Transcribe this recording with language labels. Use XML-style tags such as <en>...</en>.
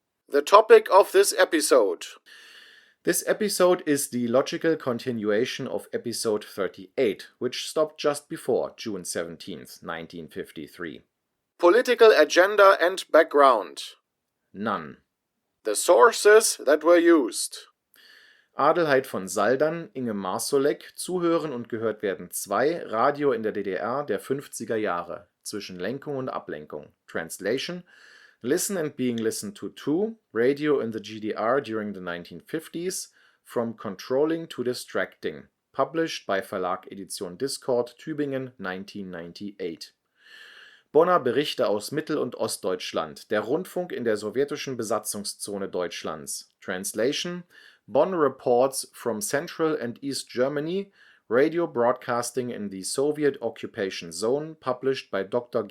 <en>The topic of this episode. This episode is the logical continuation of episode 38, which stopped just before June 17, 1953. Political agenda and background. None. The sources that were used.</en> <de>Adelheid von Saldern, Inge Marsolek, Zuhören und gehört werden 2, Radio in der DDR der 50er Jahre, zwischen Lenkung und Ablenkung.</de> <en>Translation: Listen and being listened to 2, Radio in the GDR during the 1950s, from controlling to distracting. Published by Verlag Edition Discord, Tübingen, 1998.</en> <de>Bonner Berichte aus Mittel- und Ostdeutschland, der Rundfunk in der sowjetischen Besatzungszone Deutschlands.</de> <en>Translation: Bonn reports from Central and East Germany, radio broadcasting in the Soviet occupation zone, published by Dr.</en>